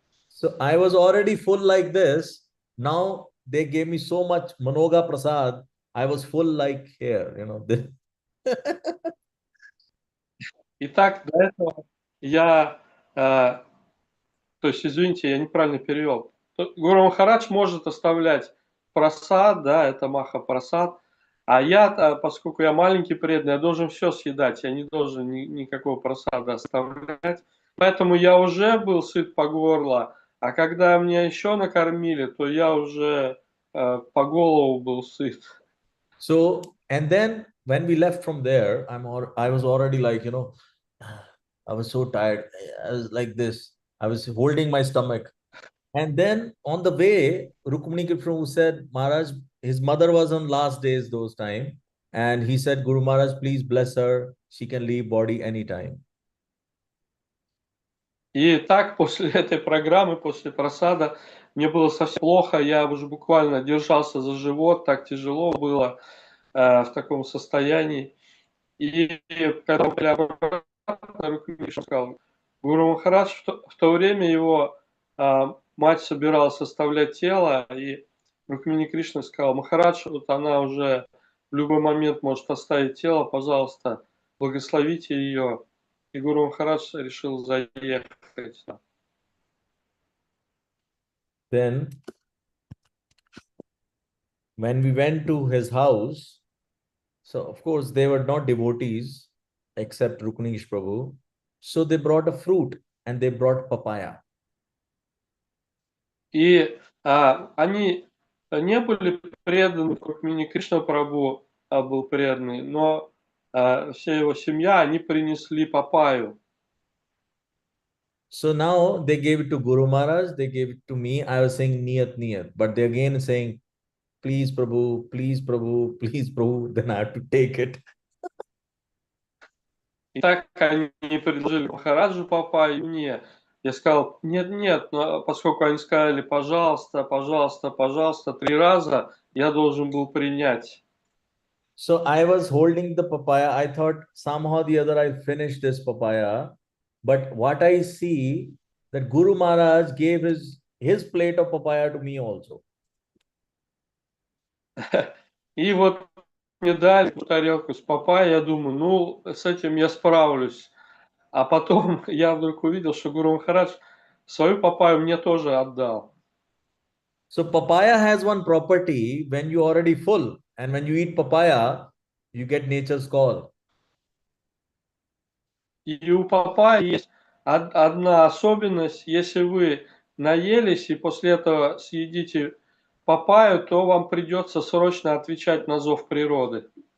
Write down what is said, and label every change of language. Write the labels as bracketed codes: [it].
[en] So I was already full like this. Now they gave me so much Manoga Prasad. I was full like here, you know. [ru] Итак, до этого я, то есть, извините, я неправильно перевел. Гуру Махарадж может оставлять прасад, да, это Маха Прасад, а я, поскольку я маленький преданный, я должен все съедать, я не должен никакого прасада оставлять. Поэтому я уже был сыт по горло, а когда меня еще накормили, то я уже по голову был сыт. [en] So, and then when we left from there, I was already like, you know, I was so tired. I was like this. I was holding my stomach. And then on the way, Rukmini Prabhu said, Maharaj, his mother was on last days those time. And he said, Guru Maharaj, please bless her. She can leave body anytime. [ru] И так после этой программы, после просада, мне было совсем плохо, я уже буквально держался за живот, так тяжело было в таком состоянии. И когда мы были обратно, Рукмини сказал, Гуру Махарадж, в то время его мать собиралась оставлять тело, и Рукмини Кришна сказал, Махарадж, вот она уже в любой момент может оставить тело, пожалуйста, благословите ее. И Гуру Махарадж решил заехать. [en] Then, when we went to his house, so of course they were not devotees except Rukmini Prabhu. So they brought a fruit and they brought papaya. [ru] И они не были преданы, как Мини Кришна Прабху был преданный, но вся его семья, они принесли папайю. [en] So now they gave it to Guru Maharaj, they gave it to me. I was saying Niyat, Niyat, but they again saying, please Prabhu, please Prabhu, please Prabhu, then I have to take it. [ru] И так они предложили Махараджу папайю, мне. Я сказал, нет, нет, но поскольку они сказали, пожалуйста, пожалуйста, пожалуйста, 3 раза, я должен был принять. [en] So I was holding the papaya. I thought somehow the other I finished this papaya. But what I see that Guru Maharaj gave his plate of papaya to me also. [ru] И вот мне дали тарелку с папайей, я думаю, ну, с этим я справлюсь. А потом я вдруг увидел, что Гуру Махарадж свою папайю мне тоже отдал. [en] So papaya has one property when you're already full, and when you eat papaya, you get nature's call. [ru] И у папайи есть одна особенность. Если вы наелись и после этого съедите папайю, то вам придется срочно отвечать на зов природы.